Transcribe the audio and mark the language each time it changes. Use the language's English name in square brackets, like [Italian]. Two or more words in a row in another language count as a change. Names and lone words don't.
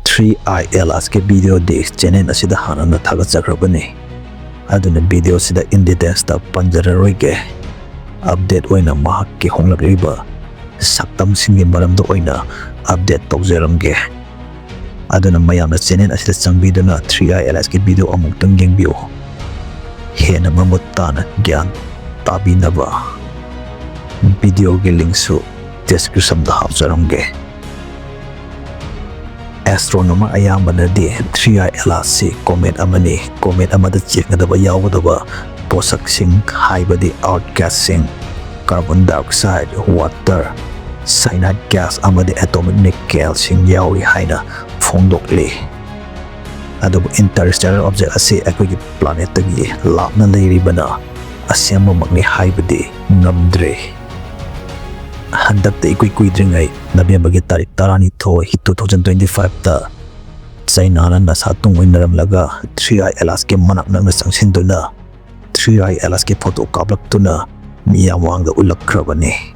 [Manipuri] 3ILS ke video di channel asida hanana thagachakrabani aduna video sida [English] in details [Manipuri] ta panjararoi ge update oina mahak ke honglabriba saktam singi maramdo oina update tawjeramge aduna mayamna channel asida changbiduna 3ILS ke video amuktang yengbiu hena mamutana gyan tabinaba video ge link su description da hapjaramge astronomer ayambana di 3ILS comet amani comet amada cheknadaba yawdaba posak sing haibadi outgas sing carbon [English] dioxide water cyanide gas [Manipuri] amadi [English] atomic nickel [Manipuri] sing yawi haina phongdokli adobu [English] interstellar object [Manipuri] ase akoi planet tagi lapna leiribana asyama magni haibadi ngamdre handakta ikui kuidringai November tarik 2025 ta China na nasatung winaramlaga 3ILS ke manak na nasangsinduna 3ILS ke photo kablak tuna miyawang da ulakrabani